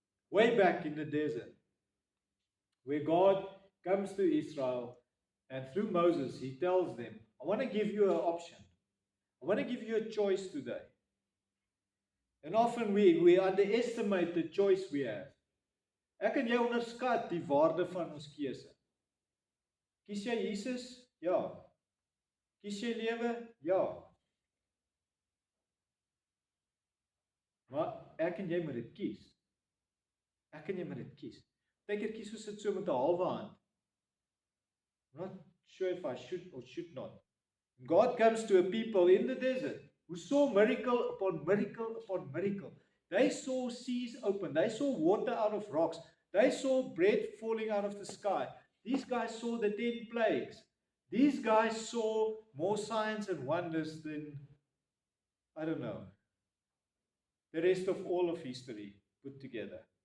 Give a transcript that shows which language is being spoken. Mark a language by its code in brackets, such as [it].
[en] Way back in the desert, where God comes to Israel, and through Moses, he tells them, I want to give you an option. I want to give you a choice today. And often we underestimate the choice we have. [af] Ek en jy onderskat die waarde van ons keuse. Kies jy Jesus? Ja. Kies jy lewe? Ja. Maar ek en jy moet dit kies. Ek en jy moet dit kies. Partykeer kies ons dit so met 'n halwe hand. [en] I'm not sure if I should or should not. God comes to a people in the desert who saw miracle upon miracle upon miracle. They saw seas open. They saw water out of rocks. They saw bread falling out of the sky. These guys saw the 10 plagues. These guys saw more signs and wonders than, I don't know, the rest of all of history put together.